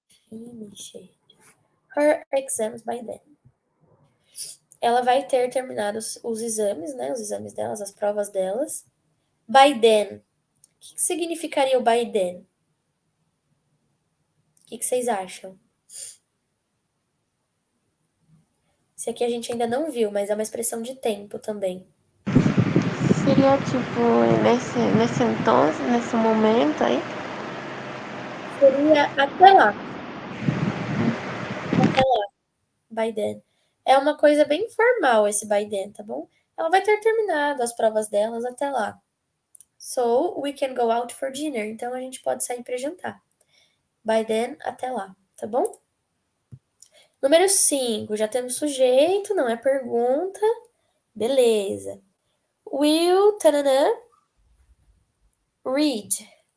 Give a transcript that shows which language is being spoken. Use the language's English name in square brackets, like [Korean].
[English] finished her exams by then. [Portuguese] Ela vai ter terminado os exames, né? Os exames delas, as provas delas. [English] By then. [Portuguese] O que significaria o by then? O que vocês acham? Esse aqui a gente ainda não viu, mas é uma expressão de tempo também. Seria tipo nesse então, nesse momento aí. Seria até lá. Até lá. [English] By then. [Portuguese] É uma coisa bem formal esse [English] by then, [Portuguese] tá bom? Ela vai ter terminado as provas delas até lá. [English] So, we can go out for dinner. [Portuguese] Então, a gente pode sair para jantar. [English] By then, [Portuguese] até lá, tá bom? Número 5, já temos sujeito, não é pergunta. Beleza. Will, tananã, read.